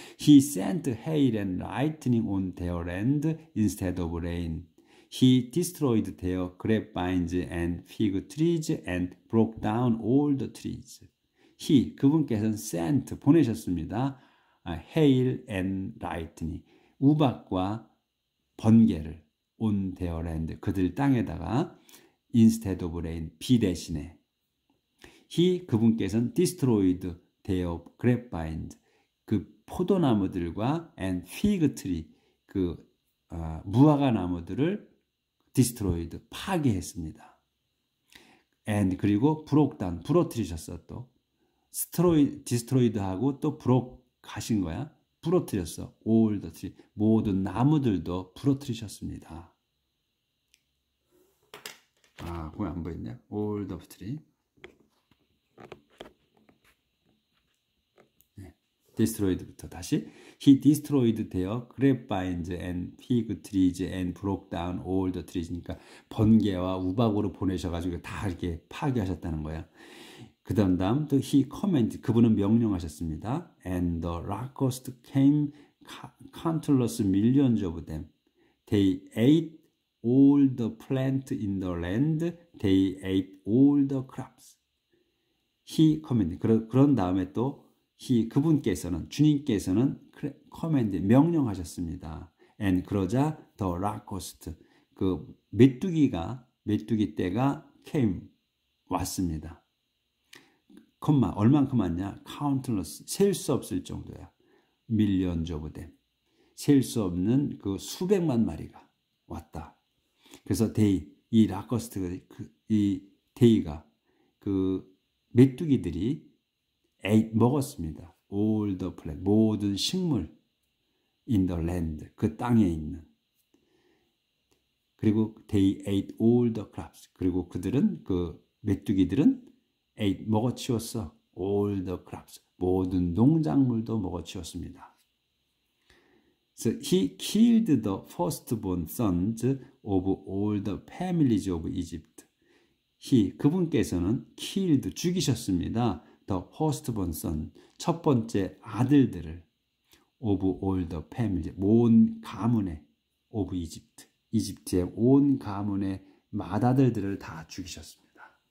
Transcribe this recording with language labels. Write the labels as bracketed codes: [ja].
[en] He sent hail and lightning on their land instead of rain. He destroyed their grapevines and fig trees and broke down all the trees. [ko] He, 그분께서는 sent, 보내셨습니다. [en] hail and lightning, [ko] 우박과 번개를 [en] on their land, [ko] 그들 땅에다가 [en] instead of rain, [ko] 비 대신에. [en] He, [ko] 그분께서는 [en] destroyed their grapevines, [ko] 그 포도나무들과 [en] and fig tree, [ko] 그 무화과 나무들을 [en] destroyed, [ko] 파괴했습니다. [en] and [ko] 그리고 [en] broke down, [ko] 부러뜨리셨어. 또 destroyed하고 또 broke 하신 거야. 부러뜨렸어. [en] all the tree, [ko] 모든 나무들도 부러뜨리셨습니다. 그거 안 보이네. [en] all the tree. [ko] destroyed부터 다시. [en] He destroyed their grapevines and fig trees and broke down all the trees. [ko] 그러니까 번개와 우박으로 보내셔가지고 다 이렇게 파괴하셨다는 거야. 그 다음 또 [en] he commanded, [ko] 그분은 명령하셨습니다. [en] And the locusts came countless millions of them. They ate all the plant in the land. They ate all the crops. He commanded. [ko] 그런 다음에 또 he, 그분께서는, 주님께서는 command, 명령하셨습니다. And 그러자 [en] the locust, [ko] 그 메뚜기 떼가 came, 왔습니다. 얼만큼 왔냐? countless, 셀 수 없을 정도야. [en] millions of them, [ko] 셀 수 없는 그 수백만 마리가 왔다. 그래서 이 locust, 이 데이가, 그 메뚜기들이 먹었습니다. [en] all the plant, [ko] 모든 식물, [en] in the land, [ko] 그 땅에 있는. 그리고 [en] they ate all the crops, [ko] 그리고 그들은, 그 메뚜기들은 ate, 먹어치웠어. [en] all the crops, [ko] 모든 농작물도 먹어치웠습니다. [en] So he killed the firstborn sons of all the families of Egypt. [ko] he, 그분께서는 killed, 죽이셨습니다. [en] the firstborn son, [ko] 첫 번째 아들들을 [en] of all the family, [ko] 온 가문의 [en] of Egypt, [ko] 이집트의 온 가문의 맏아들들을 다 죽이셨습니다.